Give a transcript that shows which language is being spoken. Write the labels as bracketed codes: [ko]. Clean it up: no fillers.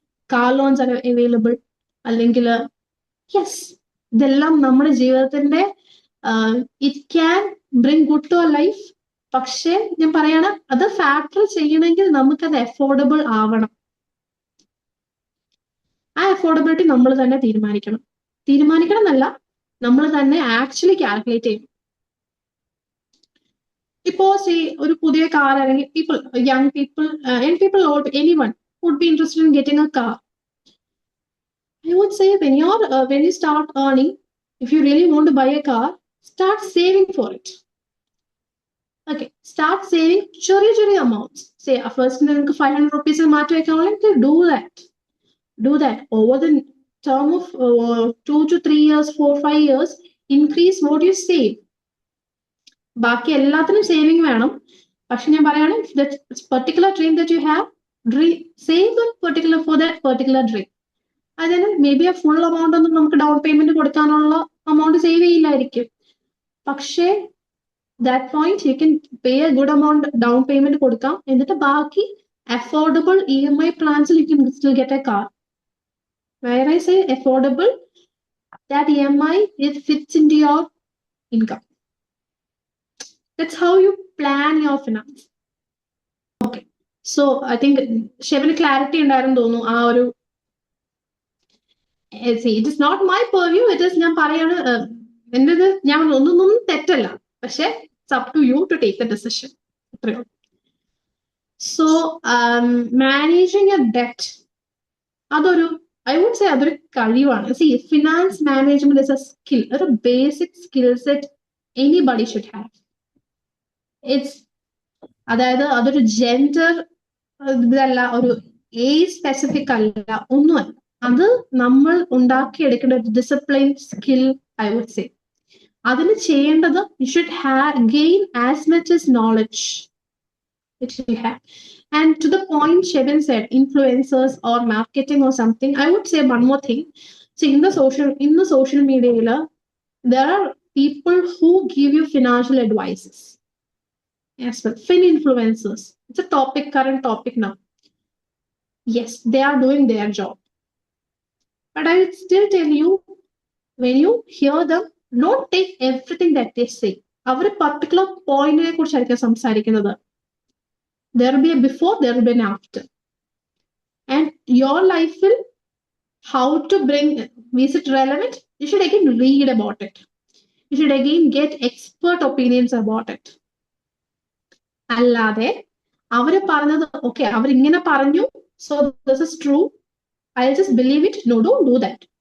[en] Car loans are available. അല്ലെങ്കിൽ yes, [ml] ഇതെല്ലാം നമ്മുടെ ജീവിതത്തിന്റെ [en] It can bring good to our life. [ml] പക്ഷെ ഞാൻ പറയാണ്, അത് ഫാക്ടർ ചെയ്യണമെങ്കിൽ നമുക്കത് അഫോർഡബിൾ ആവണം. ആ അഫോർഡബിലിറ്റി നമ്മൾ തന്നെ തീരുമാനിക്കണം എന്നല്ല, നമ്മൾ തന്നെ ആക്ച്വലി കാൽക്കുലേറ്റ് ചെയ്യണം. ഇപ്പോ ഒരു പുതിയ കാർ അല്ലെങ്കിൽ [en] Young people or anyone would be interested in getting a car. I would say when you start earning, if you really want to buy a car, start saving for it. Okay, start saving [ml] ചെറിയ [en] amounts. Say first [ml] നിങ്ങൾക്ക് [en] 500 rupees [ml] മാറ്റി വെക്കാണെങ്കിൽ [en] do that over the term of 2 to 3 years, 4-5 years, increase what you save. [ml] ബാക്കി എല്ലാത്തിനും saving വേണം. പക്ഷെ ഞാൻ പറയാണ്, [en] Particular dream that you have, save for that particular dream. [ml] അതിന് മേ ബി ആ ഫുൾ എമൗണ്ട് ഒന്നും നമുക്ക് ഡൗൺ പേയ്മെന്റ് കൊടുക്കാനുള്ള എമൗണ്ട് സേവ് ചെയ്യില്ലായിരിക്കും. പക്ഷേ [en] that point you can pay a good amount down payment [ml] കൊടുക്കാം. എന്നിട്ട് ബാക്കി [en] affordable EMI plans you can still get a car. Where I say affordable, that EMI it fits into your income. That's how you plan your finance. Okay, so I think [ml] ഷെബിന് clarity ഉണ്ടായിരുന്നു തോന്നുന്നു ആ ഒരു. [en] It is not my purview. It is [ml] ഞാൻ പറയാണ്, എന്റേത് ഞാൻ ഒന്നും തെറ്റല്ല, പക്ഷെ [en] it's up to you to take the decision. So managing a debt, അതൊരു I would say [ml] അതൊരു കഴിവാണ്. [en] Finance management is a skill, a basic skill set anybody should have. [ml] അതായത് അതൊരു ജെൻഡർ ഇതല്ല, ഒരു ഏജ് സ്പെസിഫിക് അല്ല, ഒന്നുമല്ല. അത് നമ്മൾ ഉണ്ടാക്കിയെടുക്കേണ്ട ഒരു discipline skill [en] I would say. [ml] അതിന് ചെയ്യേണ്ടത് [en] you should gain as much as knowledge which you have. And to the point Shebin said, influencers or marketing or something, I would say one more thing. See, in the social media, there are people who give you financial advices as well. Fin influencers, it's a current topic now. Yes, they are doing their job, but I would still tell you, when you hear them, don't take everything that they say. [ml] Our particular പോയിന്റിനെ കുറിച്ചായിരിക്കും സംസാരിക്കുന്നത്. [en] There will be a before, there will be an after. And your life will, how to bring, is it relevant? You should again read about it. You should again get expert opinions about it. [ml] അല്ലാതെ അവര് പറഞ്ഞത് okay അവരിങ്ങനെ പറഞ്ഞു, [en] so this is true, I'll just believe it. No, don't do that.